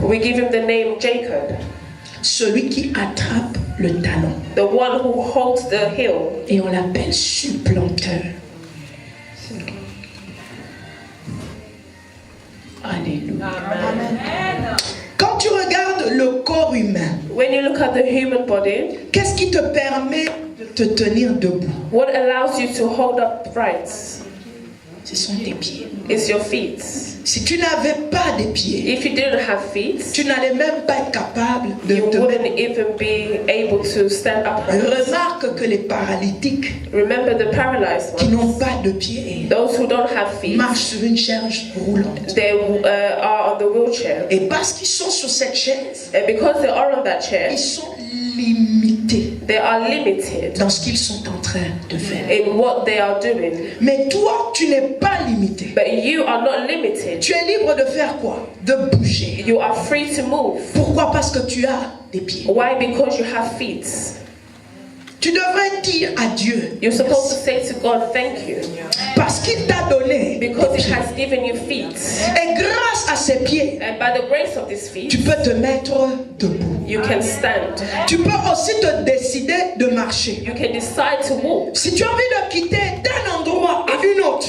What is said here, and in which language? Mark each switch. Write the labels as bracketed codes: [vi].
[en] we give him the name Jacob, [fr] Celui qui attrape le talon. [en] the one who holds the heel. [fr] Et on l'appelle supplanteur. Alléluia. Quand tu regardes le corps humain, [en] When you look at the human body, [fr] qu'est-ce qui te permet de te tenir debout? [en] what allows you to hold upright [fr] Ce sont tes pieds. [en] is your feet. [fr] Si tu n'avais pas de pieds, [en] If you didn't have feet, [fr] tu n'allais même pas être capable de [en] you [fr] te [en] wouldn't [fr] mettre. [en] even be able to stand upright. [fr] Remarque que les paralytiques [en] Remember the paralyzed [fr] qui [en] ones, [fr] n'ont pas de pieds [en] those who don't have feet, [fr] marchent sur une chaise roulante. [en] they are on the wheelchair. [fr] Et parce qu'ils sont sur cette chaise, [en] And because they are on that chair, [fr] ils sont limités [en] they are limited [fr] dans ce qu'ils sont en train de faire. [en] in what they are doing. [fr] Mais toi, tu n'es pas limité. [en] But you are not limited. [fr] Tu es libre de faire quoi? De bouger. [en] You are free to move. [fr] Pourquoi? Parce que tu as des pieds. [en] Why? Because you have feet. [fr] Tu devrais dire à Dieu, [en] You're supposed to say to God, thank you. [fr] parce qu'il t'a donné des [en] Because He [fr] pieds. [en] has given you feet. [fr] Et grâce à ces pieds, [en] And by the grace of these feet, [fr] tu peux te mettre debout. [en] you can stand. [fr] Tu peux aussi te décider de marcher. [en] You can decide to walk. [fr] Si tu as envie de quitter d'un endroit à une autre,